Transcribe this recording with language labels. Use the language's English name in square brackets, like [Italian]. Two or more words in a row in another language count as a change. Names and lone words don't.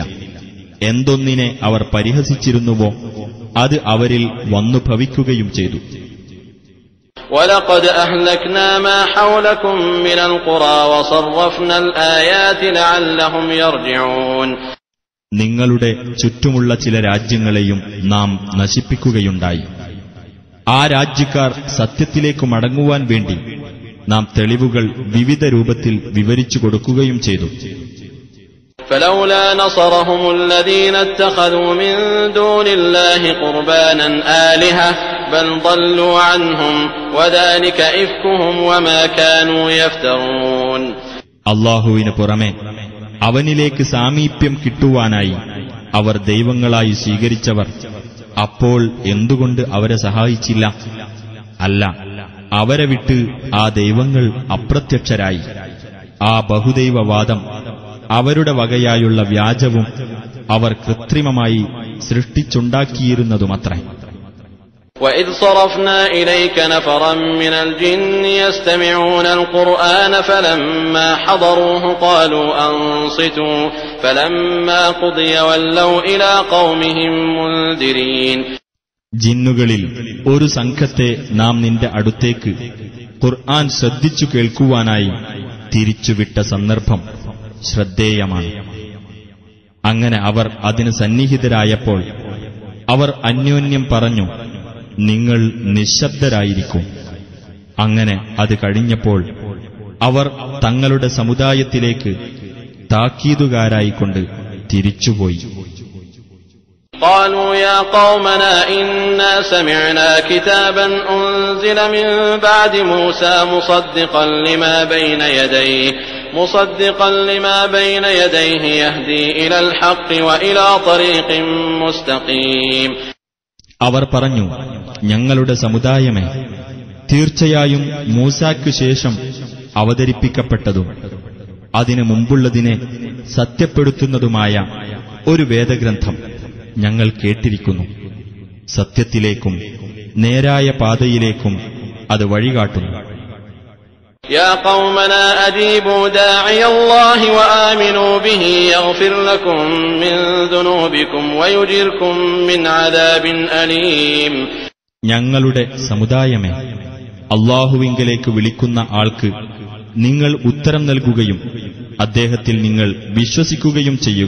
[Malayalam] എന്തൊന്നിനെ അവർ പരിഹസിച്ചിരുന്നുവോ അത് അവരിൽ വന്നു ഭവിക്കുകയും ചെയ്തു. [Arabic] وَلَقَدْ أَهْلَكْنَا مَا حَوْلَكُمْ مِنَ الْقُرَى وَصَرَّفْنَا الْآيَاتِ لَعَلَّهُمْ يَرْجِعُونَ. [Malayalam] നിങ്ങളുടെ ചുറ്റുമുള്ള ചില രാജ്യങ്ങളെയും നാം നശിപ്പിക്കുകയുണ്ടായി. ആ രാജ്യക്കാർ സത്യത്തിലേക്ക് മടങ്ങുവാൻ വേണ്ടി നാം തെളിവുകൾ വിവിധ രൂപത്തിൽ വിവരിച്ചു കൊടുക്കുകയും ചെയ്തു. [Arabic] فلولا نصرهم الذين اتخذوا من دون الله قربانا آلهة بل ضلوا عنهم وذلك إفكهم وما كانوا يفترون. [Malayalam] അല്ലാഹുവിന് പുറമെ അവനിലേക്ക് സാമീപ്യം കിട്ടുവാനായി അവർ ദൈവങ്ങളായി സ്വീകരിച്ചവർ അപ്പോൾ എന്തുകൊണ്ട് അവരെ സഹായിച്ചില്ല? അല്ല, അവരെ വിട്ട് ആ ദൈവങ്ങൾ അപ്രത്യക്ഷരായി. ആ ബഹുദൈവവാദം അവരുടെ വകയായുള്ള വ്യാജവും അവർ കൃത്രിമമായി സൃഷ്ടിച്ചുണ്ടാക്കിയിരുന്നതുമത്രേ. [Arabic] وَإِذْ صَرَفْنَا إِلَيْكَ نَفَرًا مِّنَ الْجِنِّ يَسْتَمِعُونَ الْقُرْآنَ فَلَمَّا حَضَرُوهُ قَالُوا أَنصِتُوا فَلَمَّا قُضِيَ وَلَّوْا إِلَىٰ قَوْمِهِم مُّنذِرِينَ. [Malayalam] ജിന്നുകളിൽ ഒരു സംഘത്തെ നാം നിന്റെ അടുത്തേക്ക് ഖുർആൻ ശ്രദ്ധിച്ചു കേൾക്കുവാനായി തിരിച്ചുവിട്ട സന്ദർഭം ശ്രദ്ധേയമാണ്. അങ്ങനെ അവർ അതിന് സന്നിഹിതരായപ്പോൾ അവർ അന്യോന്യം പറഞ്ഞു, നിങ്ങൾ നിശ്ശബ്ദരായിരിക്കും. അങ്ങനെ അത് കഴിഞ്ഞപ്പോൾ അവർ തങ്ങളുടെ സമുദായത്തിലേക്ക് താക്കീതുകാരായിക്കൊണ്ട് തിരിച്ചുപോയി. [Arabic] قالوا يا قومنا إنا سمعنا كتابا أنزل من بعد موسى مصدقا لما بين يديه يهدي إلى الحق وإلى طريق مستقيم. [Malayalam] അവർ പറഞ്ഞു, ഞങ്ങളുടെ സമുദായമേ, തീർച്ചയായും മൂസായ്ക്കു ശേഷം അവതരിപ്പിക്കപ്പെട്ടതും അതിനു മുമ്പുള്ളതിനെ സത്യപ്പെടുത്തുന്നതുമായ ഒരു വേദഗ്രന്ഥം ഞങ്ങൾ കേട്ടിരിക്കുന്നു. സത്യത്തിലേക്കും നേരായ പാതയിലേക്കും അത് വഴികാട്ടുന്നു. [Arabic] يا قومنا أجيبوا داعي الله وآمنوا به يغفر لكم من ذنوبكم ويجركم من عذاب أليم. [Malayalam] ഞങ്ങളുടെ സമുദായമേ, അല്ലാഹുവിങ്കലേക്ക് വിളിക്കുന്ന ആൾക്ക് നിങ്ങൾ ഉത്തരം നൽകുകയും അദ്ദേഹത്തിൽ നിങ്ങൾ വിശ്വസിക്കുകയും ചെയ്യുക.